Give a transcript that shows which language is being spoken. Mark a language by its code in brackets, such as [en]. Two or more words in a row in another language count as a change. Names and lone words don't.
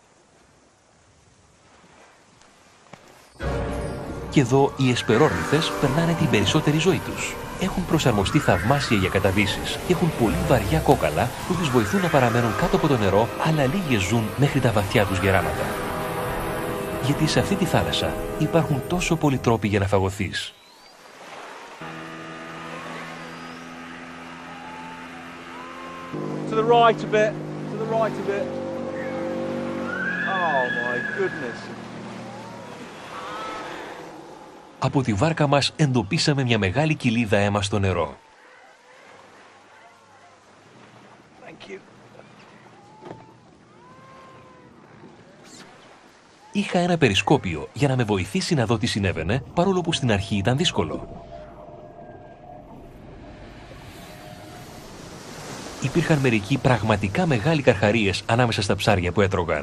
[el] Και εδώ οι εσπερόρνηθες περνάνε την περισσότερη ζωή τους. Έχουν προσαρμοστεί θαυμάσια για καταβίσεις και έχουν πολύ βαριά κόκαλα που τους βοηθούν να παραμένουν κάτω από το νερό, αλλά λίγες ζουν μέχρι τα βαθιά τους γεράματα. Γιατί σε αυτή τη θάλασσα υπάρχουν τόσο πολλοί τρόποι για να φαγωθείς. [en] To the right a bit, to the right a bit. Oh my goodness. [el] Από τη βάρκα μας εντοπίσαμε μια μεγάλη κοιλίδα αίμα στο νερό. [en] Thank you. [el] Είχα ένα περισκόπιο για να με βοηθήσει να δω τι συνέβαινε, παρόλο που στην αρχή ήταν δύσκολο. Υπήρχαν μερικοί πραγματικά μεγάλοι καρχαρίες ανάμεσα στα ψάρια που έτρωγαν.